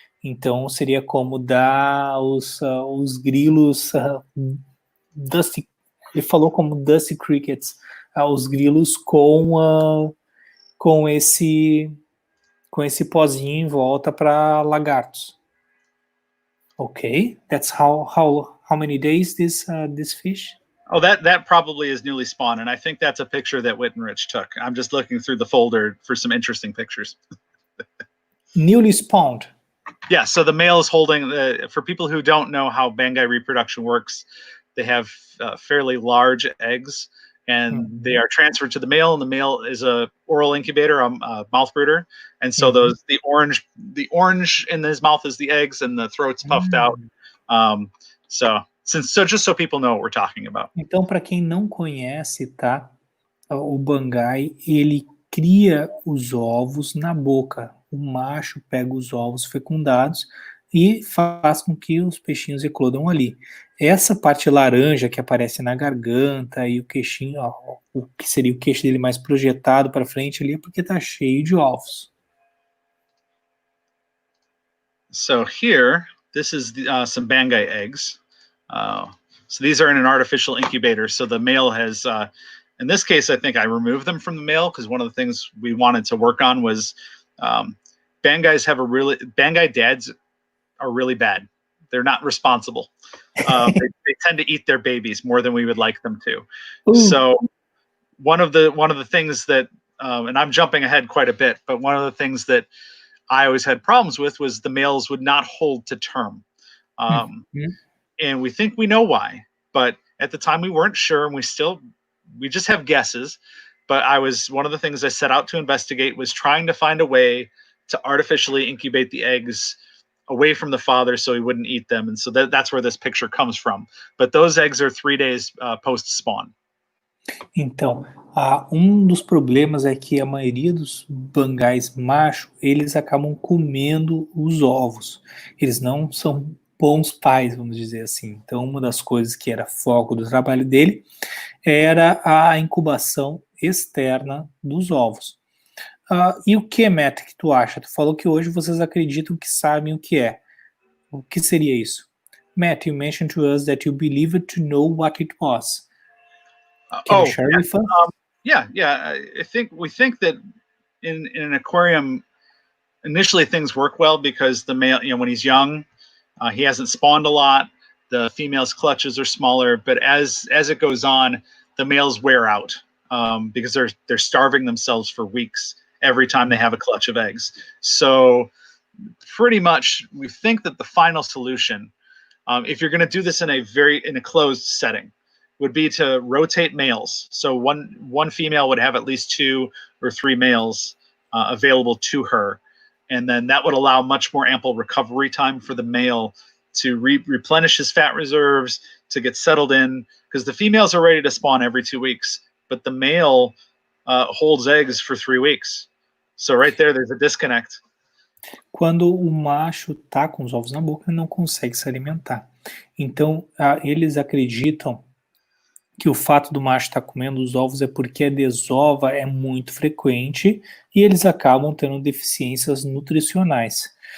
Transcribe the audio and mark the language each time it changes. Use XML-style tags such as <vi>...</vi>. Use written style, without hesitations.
<pt>Então seria como dar os grilos dusty, ele falou como</pt> <en>dusty crickets,</en> <pt>os grilos com esse pozinho em volta para lagartos.</pt> <en>Okay, that's how many days this fish? Oh, that probably is newly spawned, and I think that's a picture that Wittenrich took. I'm just looking through the folder for some interesting pictures. Newly spawned. Yeah, so the male is holding, for people who don't know how Bangai reproduction works, they have fairly large eggs, and they are transferred to the male, and the male is a oral incubator, a mouth brooder, and so the orange in his mouth is the eggs, and the throat's puffed out. So just so people know what we're talking about.</en> <pt>Então, para quem não conhece, tá? O Bangai, ele cria os ovos na boca. O macho pega os ovos fecundados e faz com que os peixinhos eclodam ali. Essa parte laranja que aparece na garganta e o queixinho, o que seria o queixo dele mais projetado para frente ali, é porque está cheio de ovos.</pt> <en>So here, this is some Bangai eggs. So these are in an artificial incubator. So the male has, in this case, I think I removed them from the male because one of the things we wanted to work on was Bangai dads are really bad. They're not responsible. They tend to eat their babies more than we would like them to. Ooh. So one of the things that, and I'm jumping ahead quite a bit, but one of the things that I always had problems with was the males would not hold to term. And we think we know why, but at the time we weren't sure, and we just have guesses. But one of the things I set out to investigate was trying to find a way to artificially incubate the eggs away from the father so he wouldn't eat them. And so that's where this picture comes from. But those eggs are 3 days post-spawn.</en> <pt>Então, dos problemas é que a maioria dos bangais macho, eles acabam comendo os ovos. Eles não são bons pais, vamos dizer assim. Então, uma das coisas que era foco do trabalho dele era a incubação externa dos ovos. E o que, Matt, que tu acha? Tu falou que hoje vocês acreditam que sabem o que é. O que seria isso?</pt> <en>Matt, you mentioned to us that you believed to know what it was. Can you share with us? Yeah. We think that in an aquarium, initially things work well because the male, when he's young, he hasn't spawned a lot. The female's clutches are smaller, but as it goes on, the males wear out because they're starving themselves for weeks every time they have a clutch of eggs. So pretty much we think that the final solution, if you're going to do this in a closed setting, would be to rotate males. So one female would have at least 2 or 3 males available to her. And then that would allow much more ample recovery time for the male to replenish his fat reserves, to get settled in, because the females are ready to spawn every 2 weeks, but the male holds eggs for 3 weeks. So right there's a disconnect.</en> <pt>Quando o macho tá com os ovos na boca, ele não consegue se alimentar. Então, eles acreditam que o fato do macho estar comendo os ovos é porque a desova é muito frequente e eles acabam tendo deficiências nutricionais.</pt>